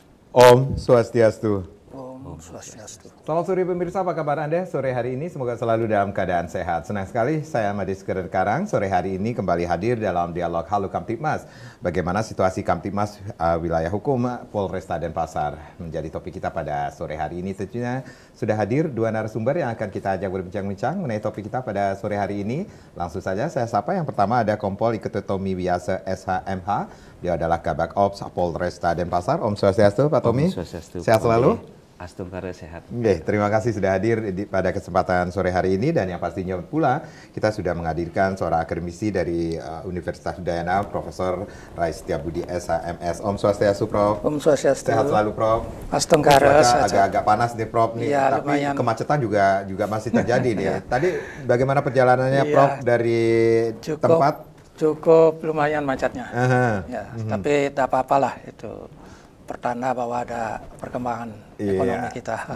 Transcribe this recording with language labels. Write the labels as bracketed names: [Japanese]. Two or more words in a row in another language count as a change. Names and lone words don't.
[Indonesian] Om Swastiastu. Om Swastiastu. Selamat sore pemirsa, apa kabar Anda sore hari ini? Semoga selalu dalam keadaan sehat. Senang sekali saya Madis Karang sore hari ini kembali hadir dalam dialog Halo Kamtibmas. Bagaimana situasi Kamtibmas wilayah hukum Polresta Denpasar menjadi topik kita pada sore hari ini. Tentunya sudah hadir dua narasumber yang akan kita ajak berbincang-bincang mengenai topik kita pada sore hari ini. Langsung saja saya sapa. Yang pertama ada Kompol Iketut Tommy Wiase SHMH. Dia adalah Kabak Ops Polresta Denpasar. Om Swastiastu, Pak Tommy. Om Swastiastu. Sehat selalu? Astungkara sehat. Oke, terima kasih sudah hadir pada kesempatan sore hari ini, dan yang pastinya pula kita sudah menghadirkan seorang akademisi dari Universitas Udayana, Profesor Rais Setiabudi SHMS. Om Swastiastu, Prof. Om Swastiastu. Sehat selalu, Prof. Astungkara. Agak-agak panas nih, Prof. Nih, ya, tapi lumayan. kemacetan juga masih terjadi nih. Tadi bagaimana perjalanannya, Prof, dari tempat? Cukup lumayan macetnya. Ya, tapi tak apa-apalah itu. Pertanda bahwa ada perkembangan ekonomi kita.